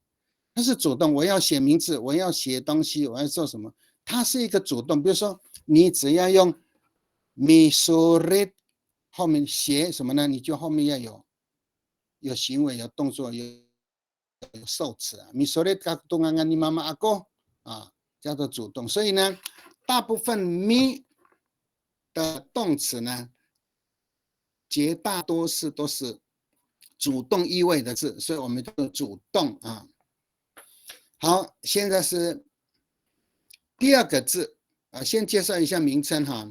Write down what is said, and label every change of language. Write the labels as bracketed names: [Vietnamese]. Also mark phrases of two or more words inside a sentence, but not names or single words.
[Chinese] 它是主动，我要写名字，我要写东西，我要做什么，它是一个主动。比如说你只要用 [Amis] mi sulit [Chinese] 后面写什么呢？你就后面要有行为、有动作、有受词啊。 [Amis] mi sulit ka tungangan ni mama ako [Chinese] 啊，叫做主动。所以呢，大部分咪的动词呢，绝大多数都是主动意味的字，所以我们叫主动啊。好，现在是第2个字啊，先介绍一下名称哈。